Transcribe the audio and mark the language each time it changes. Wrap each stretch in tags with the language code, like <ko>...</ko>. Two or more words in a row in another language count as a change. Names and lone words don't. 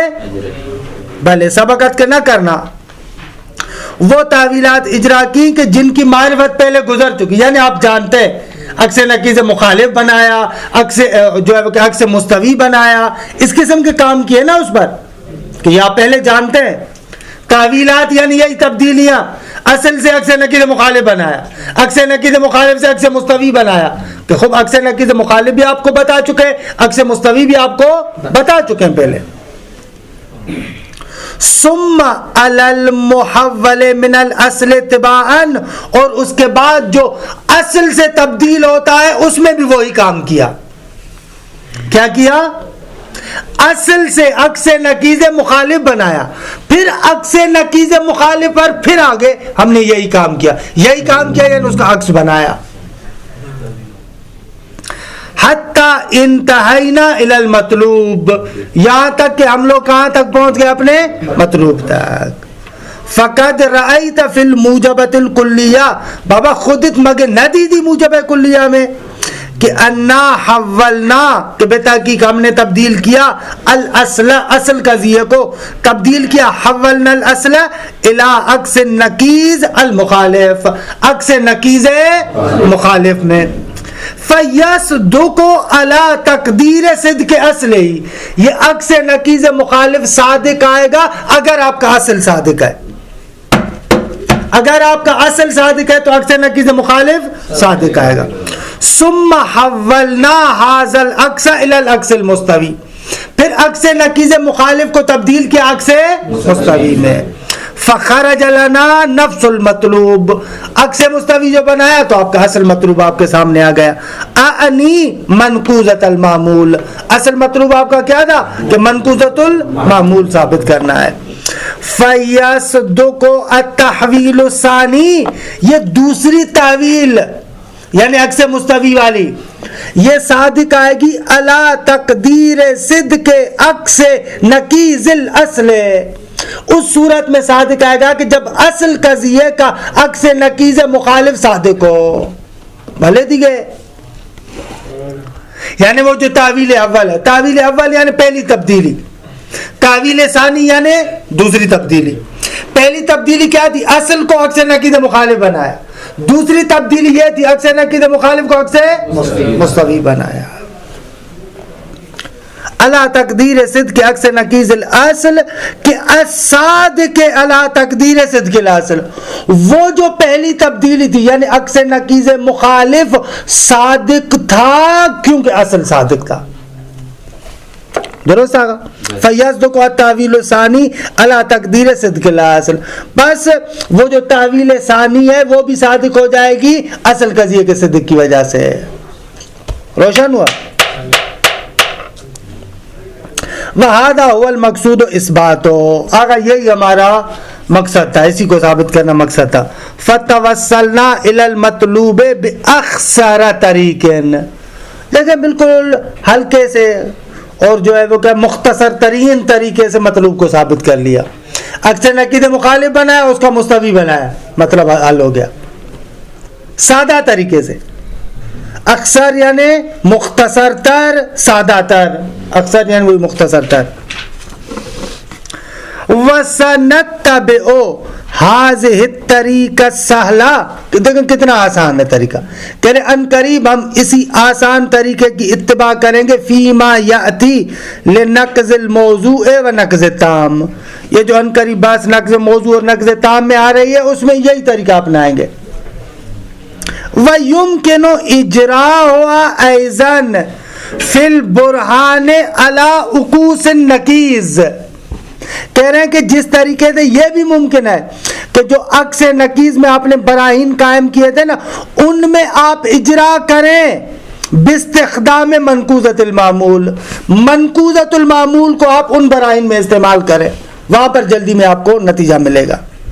<ur>بھلے سبقت کے نہ کرنا, وہ تحویلات اجرا کی کہ جن کی معرفت پہلے گزر چکی, یعنی آپ جانتے ہیں اکثر نقیض مخالف بنایا, اکثر جو ہے کہ اکثر مستوی بنایا, اس قسم کے کام کیے نا اس پر, کہ یہ آپ پہلے جانتے ہیں. تحویلات یعنی یہی تبدیلیاں, اصل سے اکثر نقیض مخالف بنایا, اکثر نقیض مخالف سے اکثر مستوی بنایا, کہ خوب اکثر نقیض مخالف بھی آپ کو بتا چکے ہیں, اکثر مستوی بھی آپ کو بتا چکے ہیں پہلے.</ur> <ar>ثم علی المحول من الاصل اتباعا,</ar> <ur>اور اس کے بعد جو اصل سے تبدیل ہوتا ہے اس میں بھی وہی کام کیا. کیا کیا؟ اصل سے عکس نقیض مخالف بنایا، پھر عکس نقیض مخالف پر پھر آگے ہم نے یہی کام کیا یعنی اس کا عکس بنایا.</ur> <ar>حتی انتہینا الی المطلوب،</ar> <ur>یہاں تک کہ ہم لوگ کہاں تک پہنچ گئے؟ اپنے مطلوب تک.</ur> <ar>فقد رأیت فی الموجبۃ الکلیہ،</ar> <fa>بابا خودت مگے نہ دی</fa> <ur>موجب کلیہ میں کہ</ur> <ar>انا حولنا،</ar> <ur>کہ بے تحقیق ہم نے تبدیل کیا الاصل، اصل قضیے کو تبدیل کیا،</ur> <ar>حولنا الاصل الی عکس نقیض المخالف،</ar> <ur>عکس نقیض مخالف میں.</ur> <ar>فَيَصْدُقُ عَلَىٰ تَقْدِيرِ صِدْقِ أَصْلِهِ،</ar> <ur>یہ عکس نقیض مخالف صادق آئے گا اگر آپ کا اصل صادق ہے. اگر آپ کا اصل صادق ہے تو عکس نقیض مخالف صادق آئے گا.</ur> <ar>ثم حولنا هذا العکس الى العکس المستوی،</ar> <ur>پھر عکس نقیض مخالف کو تبدیل کیا عکس مستوی میں.</ur> <ar>فخرج لنا نفس المطلوب،</ar> <ur>عکس مستوی جو بنایا تو آپ کا اصل مطلوب آپ کے سامنے آ گیا.</ur> <ar>اعنی منقوضۃ المعمول،</ar> <ur>اصل مطلوب آپ کا کیا تھا کہ</ur> <ar>منقوضۃ المعمول</ar> <ur>ثابت کرنا ہے.</ur> <ar>فیصدق التحویل الثانی،</ar> <ur>یہ دوسری تعویل یعنی عکس مستوی والی یہ صادق آئے گی</ur> <ar>علی تقدیر صدق عکس نقیض الاصل،</ar> <ur>اس صورت میں صادق آئے گا کہ جب اصل قضیے کا عکس نقیض مخالف صادق ہو. بھلے دیگے یعنی وہ جو تعویل اول ہے، تعویل اول یعنی پہلی تبدیلی، تعویل ثانی یعنی دوسری تبدیلی. پہلی تبدیلی کیا تھی؟ اصل کو عکس نقیض مخالف بنایا. دوسری تبدیلی یہ تھی عکس نقیض مخالف کو عکس مستوی بنایا.</ur> <ar>اللہ تقدیر صدق عکس نقیض الاصل کہ الصادق اللہ تقدیر صدق الاصل،</ar> <ur>وہ جو پہلی تبدیلی تھی یعنی عکس نقیض مخالف صادق تھا کیونکہ اصل صادق تھا. درست آگا.</ur> <ar>فیصدق التعویل الثانی علی تقدیر صدق الاصل،</ar> <ur>بس وہ جو تعویل ثانی ہے وہ بھی صادق ہو جائے گی اصل قضیے کے صدق کی وجہ سے. روشن ہوا؟</ur> <ar>وَهَذَا هُوَ الْمَقْصُودُ إِثْبَاتُ،</ar> <ur>آگا یہی ہمارا مقصد تھا، اسی کو ثابت کرنا مقصد تھا.</ur> <ar>فَتَوَسَّلْنَا إِلَى الْمَطْلُوبِ بِأَخْسَرَ طَرِيقٍ،</ar> <ur>لیکن بالکل ہلکے سے اور جو ہے وہ کہ مختصر ترین طریقے سے مطلوب کو ثابت کر لیا. عکس نقیض مخالف بنایا، اس کا مستوی بنایا، مطلب حل ہو گیا سادہ طریقے سے. اکثر یعنی مختصر تر، سادہ تر، اکثر یعنی وہی مختصر تر.</ur> <ar>وَسَنَتَّبِعُ هَذِهِ الطَّرِيقَ السَّهْلَةَ،</ar> <ur>دیکھیں کتنا آسان ہے طریقہ، کہ ان قریب ہم اسی آسان طریقے کی اتباع کریں گے.</ur> <ar>فیما یأتی لنقض الموضوع و نقض التام،</ar> <ur>یہ جو ان قریب بات نقض موضوع اور نقض تام میں آ رہی ہے اس میں یہی طریقہ اپنائیں گے.</ur> <ar>وَيُمْكِنُ إِجْرَاؤُهَا أَيْضًا فِي الْبُرْهَانِ عَلَى عُقُوسِ النَّقِيضِ،</ar> <ur>کہہ رہے ہیں کہ جس طریقے سے یہ بھی ممکن ہے کہ جو عکس نقیض میں آپ نے براہین قائم کیے تھے نا ان میں آپ اجرا کریں</ur> <ar>باستخدام منقوضۃ المعمول،</ar> <ur>منقوضۃ المعمول کو آپ ان براہین میں استعمال کریں، وہاں پر جلدی میں آپ کو نتیجہ ملے گا.</ur>